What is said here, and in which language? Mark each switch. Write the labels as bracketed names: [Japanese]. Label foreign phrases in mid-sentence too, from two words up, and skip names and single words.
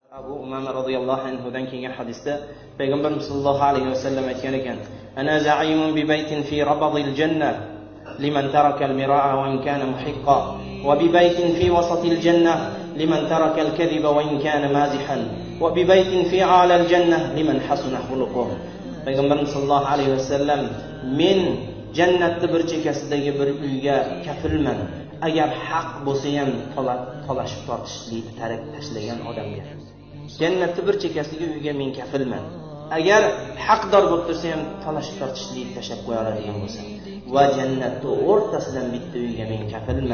[Uzbek] Abu Umama radhiyallohu anhudan kelgan hadisda Payg'ambarimiz [Arabic] صلى الله عليه وسلم [Uzbek] aytgan ekan: [Arabic] "أنا زعيم ببيت في ربض الجنة لمن ترك المراء وإن كان محقا وببيت في وسط الجنة لمن ترك الكذب وإن كان مازحا وببيت في أعلى الجنة لمن حسن خلقه." [Uzbek] Payg'ambarimiz [Arabic] صلى الله عليه وسلم: [Uzbek] "Men jannatning bir chekkasidagi bir uyga kafilman. Agar haq bo'lsa ham talashib tortishlik tark tashlagan odamga. Jannatning bir chekkasidagi uyga men kafilman. Agar haqdor bo'lib tursa ham talashib tortishlik tashlab qo'ya oladigan bo'lsa, va jannatning o'rtasidan bitta uyga men kafilman.